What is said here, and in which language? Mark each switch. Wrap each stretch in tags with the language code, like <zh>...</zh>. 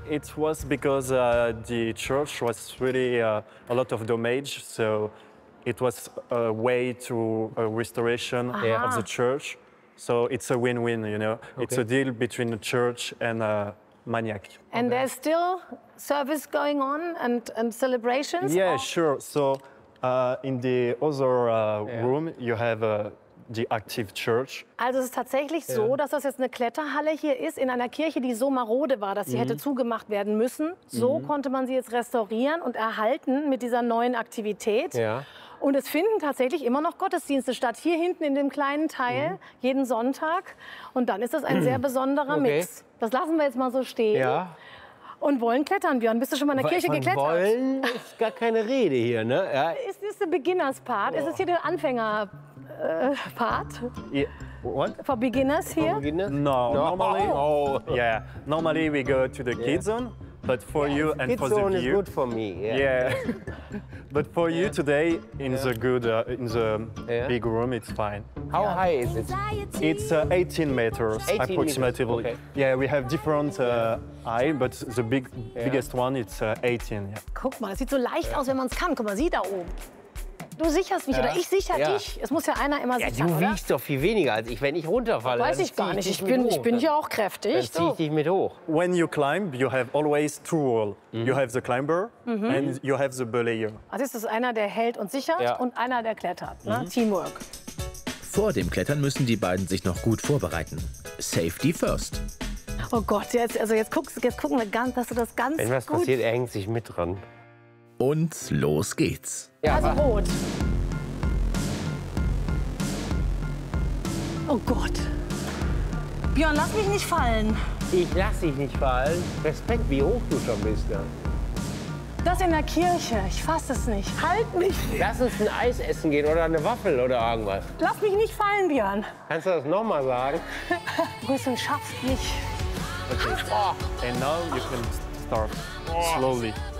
<en>It was because the church was really a lot of damage, so it was a way to a restoration of the church. So it's a win-win, you know? Okay. It's a deal between the church and a maniac. And there's still service going on and celebrations? Yeah, sure. So in the other room, you have the active church.</en> <de>Also es ist tatsächlich so, dass das jetzt eine Kletterhalle hier ist, in einer Kirche, die so marode war, dass sie hätte zugemacht werden müssen. So konnte man sie jetzt restaurieren und erhalten mit dieser neuen Aktivität. Ja. Und es finden tatsächlich immer noch Gottesdienste statt, hier hinten in dem kleinen Teil, jeden Sonntag. Und dann ist das ein sehr besonderer Mix. Das lassen wir jetzt mal so stehen. Ja. Und wollen klettern, Björn. Bist du schon mal in der Kirche geklettert? Wollen ist gar keine Rede hier, ne? Ja. Ist das der Beginners-Part? Ist das hier der Anfänger-Part?</de> <en>What? For beginners here? For beginners? No. Normally, yeah. Normally we go to the kids zone. But for you and for the view, is good for me. Yeah. But for you today, in the good, in the big room, it's fine. How high is it? It's 18 meters, approximately. Okay. Yeah, we have different high, but the biggest one, it's 18. Yeah.</en> <de>Guck mal, es sieht so leicht aus, wenn man es kann. Guck mal, sieh da oben. Du sicherst mich oder ich sichere dich. Es muss ja einer immer sichern. Ja, du wiegst doch viel weniger als ich, wenn ich runterfalle. Weiß ich gar nicht. Ich bin hier auch kräftig. Dann zieh ich dich mit hoch.</de> <en>When you climb, you have always two roles. You have the climber and you have the belayer.</en> <de>Also ist es einer, der hält und sichert und einer, der klettert. Ne? Teamwork. Vor dem Klettern müssen die beiden sich noch gut vorbereiten.</de> <en>Safety first.</en> <de>Oh Gott, jetzt gucken wir ganz, dass du das ganz wenn was gut passiert, er hängt sich mit dran. Und los geht's. Ja, also rot. Oh Gott. Björn, lass mich nicht fallen. Ich lass dich nicht fallen. Respekt, wie hoch du schon bist. Ja. Das in der Kirche. Ich fass es nicht. Halt mich. Lass uns ein Eis essen gehen oder eine Waffel oder irgendwas. Lass mich nicht fallen, Björn. Kannst du das noch mal sagen? Grüßen schafft mich. Okay.</de> <en>And now you can start slowly.</en>